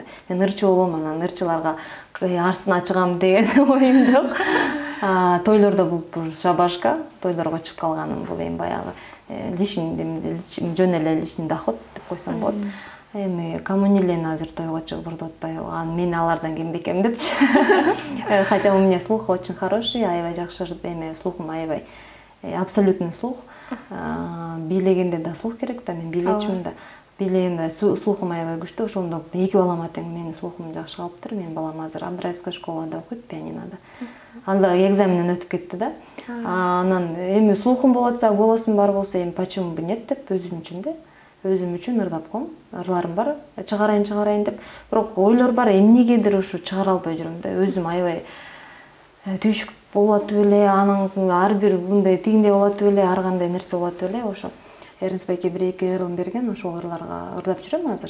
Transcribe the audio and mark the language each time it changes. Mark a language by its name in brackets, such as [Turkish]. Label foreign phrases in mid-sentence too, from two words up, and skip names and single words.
[Kyrgyz] Мен ырчы болом, анан ырчыларга арсына чыгам деген оюм жок. Тойлордо бул шабашка, тойлорго чыгып калганым бул эми баягы жөн эле [Russian] личный доход [Kyrgyz] деп койсом болот. Эми коммунилен азыр тойго чыгып ырдап атпайбы? Мен алардан кем бекем депчи. [Russian] Хотя у меня слух очень хороший, [Kyrgyz] аябай жакшы эме слухум аябай [Russian] абсолютный слух. [Kyrgyz] Бийлегенде да слух керек да, мен бийлечимин да. Бийлегенде слухум аябай күчтүү, ошондо 2 балама тең менин слухум жакшы калыптыр. Менин балам азыр Абдрайская школада окуйт, пианинода. Анда экзаменден өтүп кетти да. Анан эми слухум болот атса, голосум бар болсо, эми [Russian] почему бы нет [Kyrgyz] деп өзүм үчүн да. Өзүм үчүн ырдап коем. Ырларым бар, чыгарайын деп. Бирок ойлор бар, эмнегедир ушу чыгара албай жүрөм да. Өзүм аябай түйшүк болот эле, анын ар бир мындай тигиндей болот эле, ар кандай нерсе болот эле. Ошо Эрнст байке 1-2 ырым берген, ошол ырларга ырдап жүрөм азыр.